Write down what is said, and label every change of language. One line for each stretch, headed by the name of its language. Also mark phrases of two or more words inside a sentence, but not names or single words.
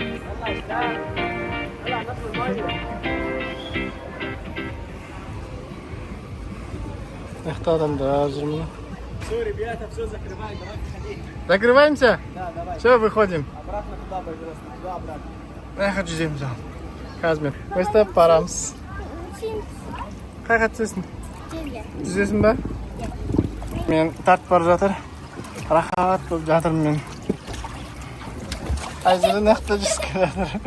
Kazakh: Мықты адамдар жүр міне.
Russian: Все, ребята, все закрываем, давайте ходить. Закрываемся? Да, давай. Все, выходим. Обратно туда, пожалуйста, туда, обратно.
Kazakh: Қайқа жүземіз ал. Қазір өстіп барамыз. Қайқа түсесің? Жүзесің ба? Мен тартып бара жатыр. Рахат болып жатырмын мен. Айзірі нақты жүзіп жатыр.